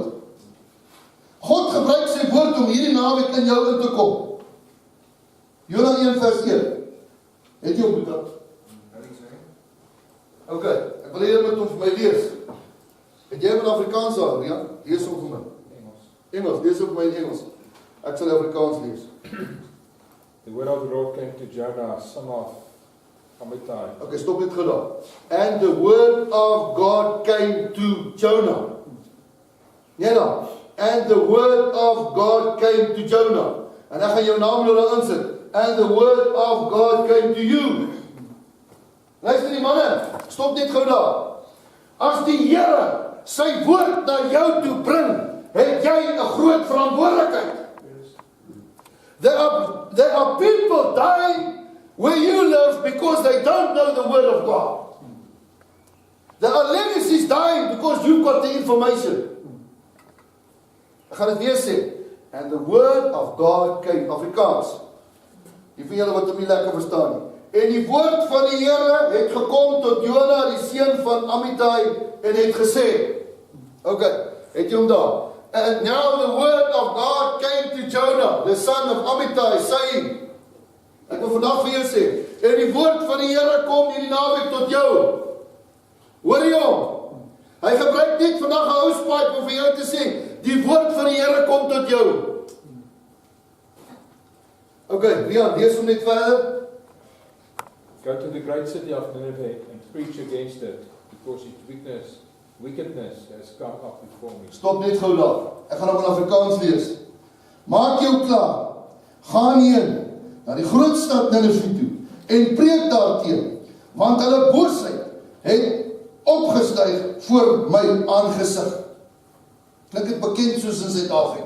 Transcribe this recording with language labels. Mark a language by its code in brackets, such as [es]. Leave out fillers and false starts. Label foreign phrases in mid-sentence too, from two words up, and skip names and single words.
[af] God gebruik sy woord om hierdie naweek in jou in te kom. Jona 1 vers 1. Het jy op dat? Ok, ek wil hier met hom vir my lees. Het jy met Afrikaans daar, ja? Lees hom vir my. Engels, lees hom vir my in Engels. Ek sal Afrikaans lees. [en] The word of the Lord came to Jonah, son of Amittai. [af] Ok, stop dit gou daar. [en] And the word of God came to Jonah. [af] Nee dan. [en] And the word of God came to Jonah. [af] En ek gaan jou naam nou daar insit. [en] And the word of God came to you. [af] Luister die manne, stop net gou daar. As die Here sy woord na jou toe bring, het jy 'n groot verantwoordelikheid. [en] There are people dying where you live because they don't know the word of God. There are legacies dying because you've got the information. [af] Ek gaan dit weer sê. [en] And the word of God came, [af] Afrikaans. Die van julle wat hom nie lekker verstaan nie. En die woord van die Here het gekom tot Jona, die seun van Amittai, en het gesê, ok, het jy hom daar? [en] And now the word of God came to Jonah, the son of Amittai, saying, [af] ek wil vandag vir jou sê, en die woord van die Here kom hierdie naweek tot jou. Hoor jy hom? Hy gebruik net vandag 'n housepike om vir jou te sê, die woord van die Here kom tot jou. Ok, Leon, lees hom net verder. [en] Go to the great city of Nineveh and preach against it, because its wickedness has come up before me. [af] Stop net gou daar. Ek gaan hom in Afrikaans lees. Maak jou klaar. Gaan heen na die groot stad Nineveh toe en preek daarteen, want hulle boosheid het opgestyg voor my aangesig. Klink dit bekend soos in Suid-Afrika.